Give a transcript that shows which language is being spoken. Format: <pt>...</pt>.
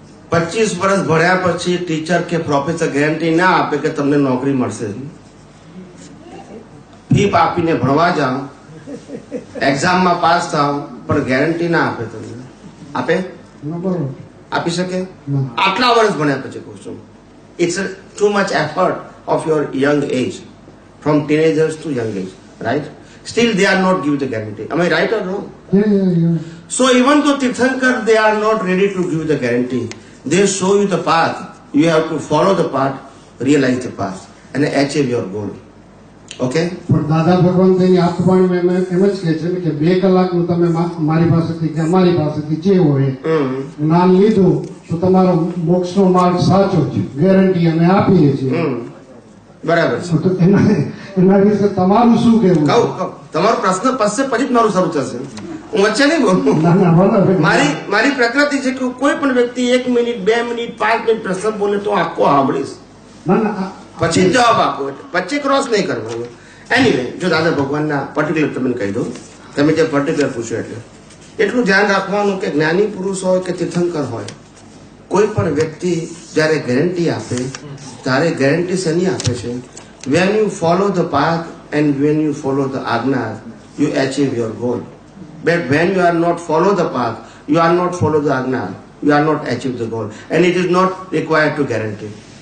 <gu>25 વર્ષ ભણ્યા પછી ટીચર કે પ્રોફેસર ગેરંટી ના આપે કે તમને નોકરી મળશે. ફી આપીને ભણવા જાઓ, એક્ઝામમાં પાસ થાવ, પણ ગેરંટી ના આપે. તમને આપે? આપી શકે? આટલા વર્ષ ભણ્યા પછી કહું છું,</gu> <en>it's too much effort of your young age, from teenagers to young age, right? Still they are not give the guarantee. Am I right or wrong? Yeah. So even though Tirthankar, they are not ready to give the guarantee. They show you the path. You have to follow the path, realize the path, and achieve your goal. Okay?</en> <gu>પણ દાદા ભગવાન તેની આપવાણીમાં એમ જ કહે છે ને કે 2 કલાકનું તમે મારી પાસેથી કે અમારી પાસેથી જે હોય જ્ઞાન લીધું તો તમારો મોક્ષનો માર્ગ સાચો છે, ગેરંટી અમે આપીએ છીએ. બરાબર છે. તો એના વિશે તમારું શું કહેવું? કહું તમારો પ્રશ્ન પછી જ મારું શરૂ થશે. હું વચ્ચે નહીં બોલું. મારી પ્રકૃતિ છે કે કોઈ પણ વ્યક્તિ 1 મિનિટ, 2 મિનિટ, 5 મિનિટ પ્રશ્ન બોલે તો આખો સાંભળીશ, પછી જ જવાબ આપો. વચ્ચે ક્રોસ નહીં કરવાનો. એનીવે, જો દાદા ભગવાનના પર્ટિક્યુલર તમને કહી દઉં, તમે જે પર્ટિક્યુલર પૂછ્યું એટલું ધ્યાન રાખવાનું કે જ્ઞાની પુરુષ હોય કે તીર્થંકર હોય, કોઈ પણ વ્યક્તિ જ્યારે ગેરંટી આપે ત્યારે ગેરંટી શેની આપે છે?</gu> <en>When you follow the path and when you follow the ajna, you achieve your goal. But when you are not follow the path, you are not follow the ajna, you are not achieve the goal, and it is not required to guarantee.</en>